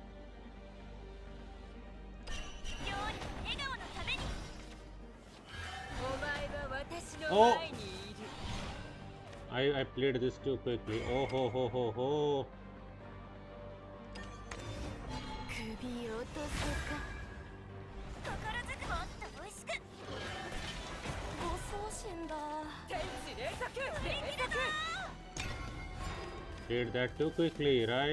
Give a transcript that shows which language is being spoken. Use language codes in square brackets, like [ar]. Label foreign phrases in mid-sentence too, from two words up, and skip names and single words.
[en] Oh! I played this too quickly. Oh ho ho ho ho! Did that too quickly, right?